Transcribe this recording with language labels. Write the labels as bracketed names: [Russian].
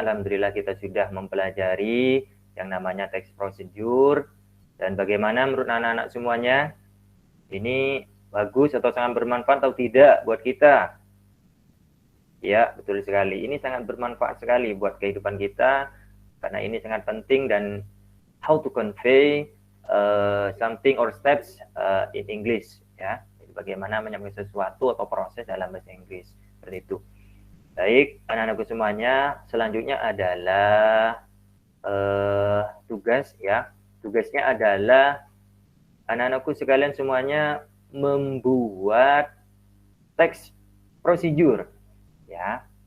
[Indonesian] Alhamdulillah kita sudah mempelajari yang namanya text procedure. Dan bagaimana menurut anak-anak semuanya? Ini bagus atau sangat bermanfaat atau tidak buat kita? Ya, betul sekali. Ini sangat bermanfaat sekali buat kehidupan kita, karena ini sangat penting. [English] Dan how to convey something or steps in English, ya. [Indonesian] Jadi bagaimana menyampaikan sesuatu atau proses dalam bahasa Inggris, seperti itu. Baik, anak-anakku semuanya, selanjutnya adalah tugas, ya. Tugasnya adalah anak-anakku sekalian semuanya membuat teks prosedur, ya.